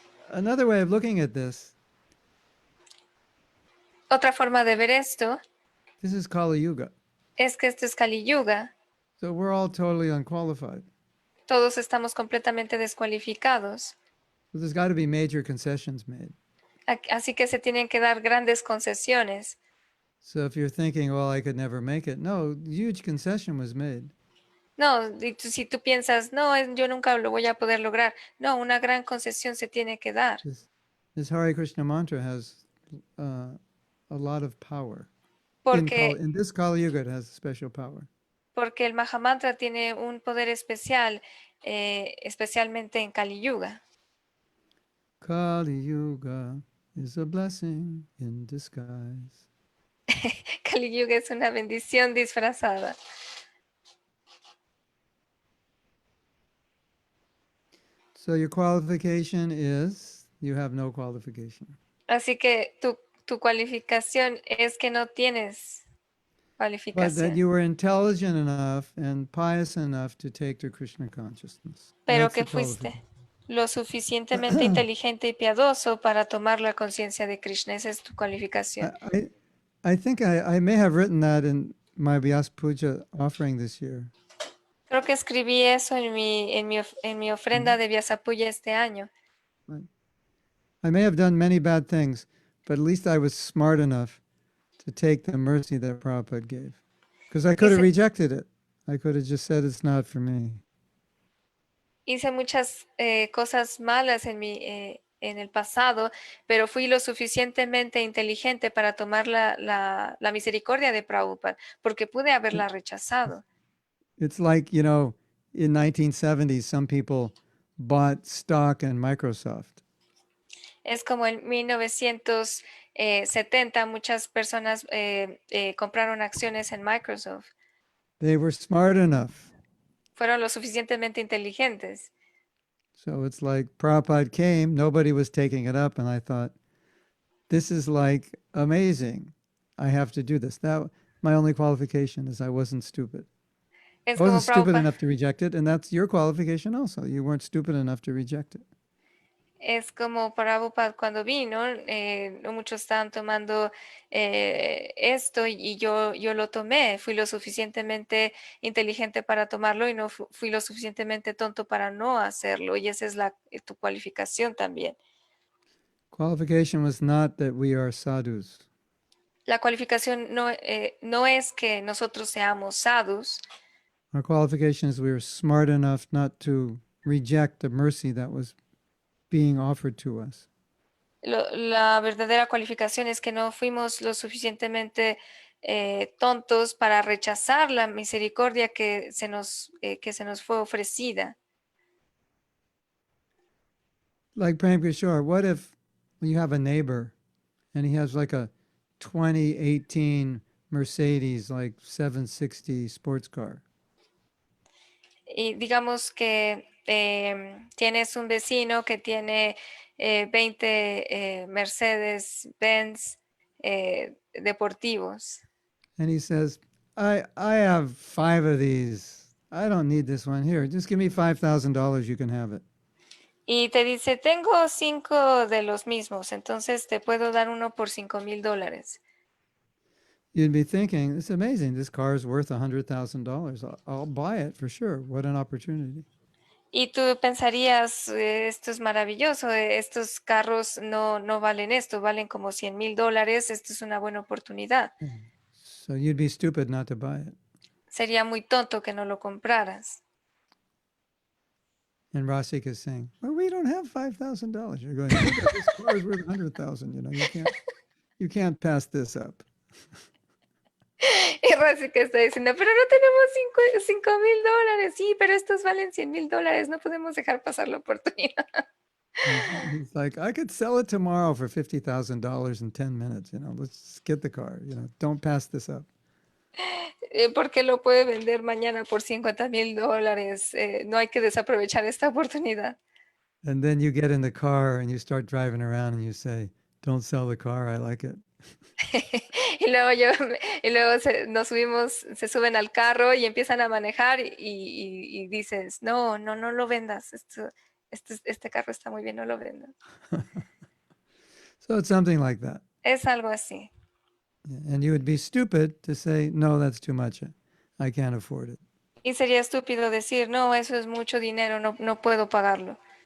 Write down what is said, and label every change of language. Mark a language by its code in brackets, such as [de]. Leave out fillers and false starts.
[en] Another way of looking at this, [es] Otra forma de ver esto [en] this is Kali Yuga. [es] es que esto es Kali Yuga. [en] So we're all totally unqualified. [es] Todos estamos completamente descualificados. [en] So there's got to be major concessions made. [es] Así que se tienen que dar grandes concesiones. [en] So if you're thinking, well, I could never make it, no, huge concession was made. [es] No, si tú piensas, no, yo nunca lo voy a poder lograr. No, una gran concesión se tiene que dar. [en] This Hare Krishna mantra has a lot of power. [es] Porque, [en] In this Kali Yuga, it has special power. [es] porque el Mahamantra tiene un poder especial, especialmente en Kali Yuga. [en] Kali Yuga is a blessing in disguise. [es] Kali Yuga es una bendición disfrazada. [en] So your qualification is you have no qualification. [es] Así que tu cualificación es que no tienes [en] But that [es] cualificación, [en] you were intelligent enough and pious enough to take to Krishna consciousness. [es] pero [en] That's [es] que [en] the [es] fuiste [en] qualification. [es] lo suficientemente inteligente y piadoso para tomar la conciencia de Krishna. Esa es tu cualificación. [en] I think I may have written that in my Vyas Puja offering this year. [es] Creo que escribí eso en mi ofrenda de Vyasapuya este año. [en] I may have done many bad things, but at least I was smart enough to take the mercy that Prabhupada gave. Because I could have rejected it. I could have just said it's not for me. [es] Hice muchas cosas malas en el pasado, pero fui lo suficientemente inteligente para tomar la misericordia de Prabhupada, porque pude haberla rechazado. [en] It's like, in 1970s, some people bought stock in Microsoft. [es] Es como en 1970 muchas personas compraron acciones en Microsoft. [en] They were smart enough. [es] Fueron lo suficientemente inteligentes. [en] So it's like Prabhupada came, nobody was taking it up, and I thought, this is like amazing. I have to do this. My only qualification is I wasn't stupid. I wasn't stupid enough to reject it, and that's your qualification also. You weren't stupid enough to reject it. [es] Es como Prabhupada cuando vino, no muchos estaban tomando esto y yo lo tomé. Fui lo suficientemente inteligente para tomarlo y no fui lo suficientemente tonto para no hacerlo. Y esa es tu cualificación también. [en] Qualification was not that we are sadhus. [es] La cualificación no es que nosotros seamos sadhus. [en] Our qualification is we were smart enough not to reject the mercy that was being offered to us. [es] La verdadera cualificación es que no fuimos lo suficientemente tontos para rechazar la misericordia que se nos fue ofrecida. [en] Like Prem Kishore, what if you have a neighbor and he has like a 2018 Mercedes, like 760 sports car? [es] Y digamos que tienes un vecino que tiene 20 Mercedes-Benz deportivos. [en] And he says, I have 5 of these. I don't need this one. Here, just give me $5,000. You can have it. [es] Y te dice, tengo 5 de los mismos, entonces te puedo dar uno por $5,000. [en] You'd be thinking, it's amazing. This car is worth $100,000. I'll buy it for sure. What an opportunity. [es] Y tú pensarías, esto es maravilloso, estos carros no valen esto, valen como $100,000, esto es una buena oportunidad. [en] So you'd be stupid not to buy it. [es] Sería muy tonto que no lo compraras. [en] And Rasika is saying, well, we don't have $5,000. You're going, "Yeah, but this car is worth 100,000. You know, you can't pass this up." [es] Y Rasika está diciendo, pero no tenemos $5,000. Sí, pero estos valen $100,000. No podemos dejar pasar la oportunidad. [en] He's like, I could sell it tomorrow for $50,000 in 10 minutes. You know, let's get the car. You know, don't pass this up. [es] Porque lo puede vender mañana por $50,000. No hay que desaprovechar esta oportunidad. [en] And then you get in the car and you start driving around and you say, don't sell the car. I like it. [es] Y luego se suben al carro y empiezan a manejar y dices, no lo vendas. Este carro está muy bien, no lo vendas. [en] So it's something like that. [es] Es algo así. [en] And you would be stupid to say, no, that's too much. I can't afford it. [es] Y sería estúpido decir, no, eso es mucho dinero, no puedo pagarlo.